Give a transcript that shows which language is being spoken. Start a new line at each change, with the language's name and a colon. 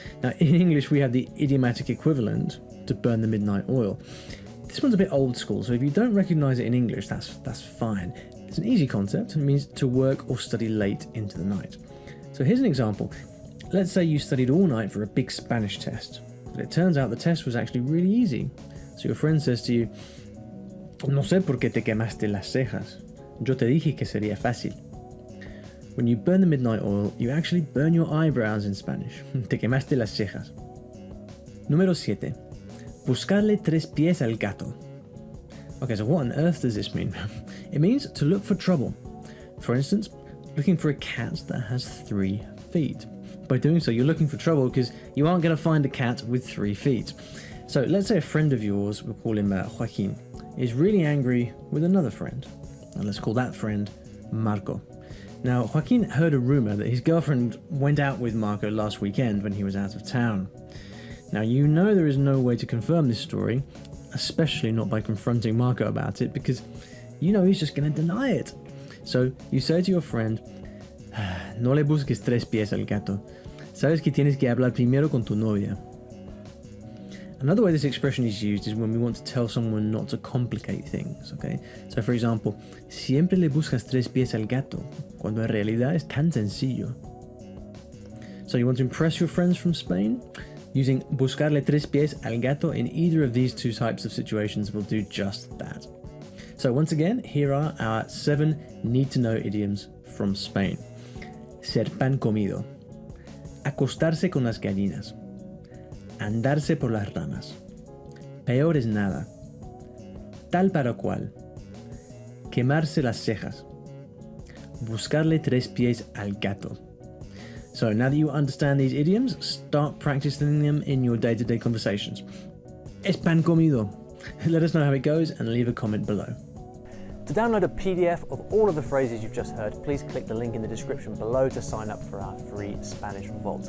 English: Now in English we have the idiomatic equivalent to burn the midnight oil. This one's a bit old school, so if you don't recognize it in English, that's fine. It's an easy concept. It means to work or study late into the night. So here's an example. Let's say you studied all night for a big Spanish test, but it turns out the test was actually really easy. So your friend says to you,
Spanish: No sé por qué te quemaste las cejas. Yo te dije que sería fácil.
English: When you burn the midnight oil, you actually burn your eyebrows in Spanish.
Spanish: Te quemaste las cejas. Número 7. Buscarle 3 pies al gato.
English: Okay, so what on earth does this mean? It means to look for trouble. For instance, looking for a cat that has 3 feet. By doing so, you're looking for trouble because you aren't going to find a cat with 3 feet. So let's say a friend of yours, we'll call him Joaquin, is really angry with another friend. And let's call that friend Marco. Now, Joaquin heard a rumor that his girlfriend went out with Marco last weekend when he was out of town. Now, you know there is no way to confirm this story, especially not by confronting Marco about it, because you know he's just going to deny it. So you say to your friend,
Spanish: no le busques tres pies al gato. Sabes que tienes que hablar primero con tu novia.
English: Another way this expression is used is when we want to tell someone not to complicate things, okay? So for example,
Spanish: siempre le buscas tres pies al gato, cuando en realidad es tan sencillo.
English: So you want to impress your friends from Spain? Using
Spanish: buscarle tres pies al gato
English: in either of these two types of situations will do just that. So once again, here are our 7 need-to-know idioms from Spain.
Spanish: Ser Pan Comido. Acostarse con las gallinas. Andarse por las ramas. Peor Es Nada. Tal Para Cual. Quemarse las cejas. Buscarle tres pies al gato.
English: So now that you understand these idioms, start practicing them in your day-to-day conversations.
Spanish: Es pan comido.
English: Let us know how it goes and leave a comment below. To download a PDF of all of the phrases you've just heard, please click the link in the description below to sign up for our free Spanish Vault.